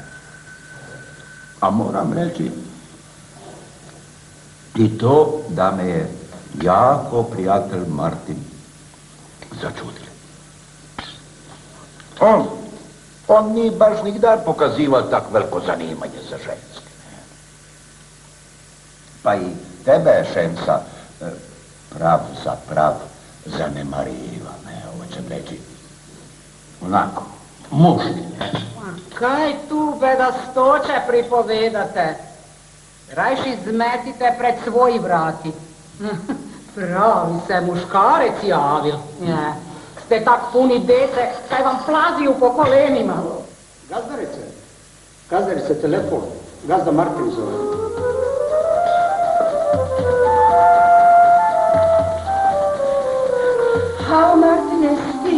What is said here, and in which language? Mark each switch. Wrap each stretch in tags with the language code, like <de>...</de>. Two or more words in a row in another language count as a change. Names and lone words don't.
<hr>A moram reći i to da me je jako prijatelj Martin začudili. On nije baš nigdar pokazivao tak veliko zanimanje za ženske. Pa i tebe je Šemsa prav za prav zanemariva, ne, hoćem reći. Onako, muški, ne. Kaj tu bedastoće pripovedate? Rajš izmetite pred svoji vrati. Pravi se muškarec javil. Ne, ste tak puni dece, kaj vam plaziju po kolenima. Gazdarice, telefon. Gazda Martin zove. Hao, Martine, ti?</hr>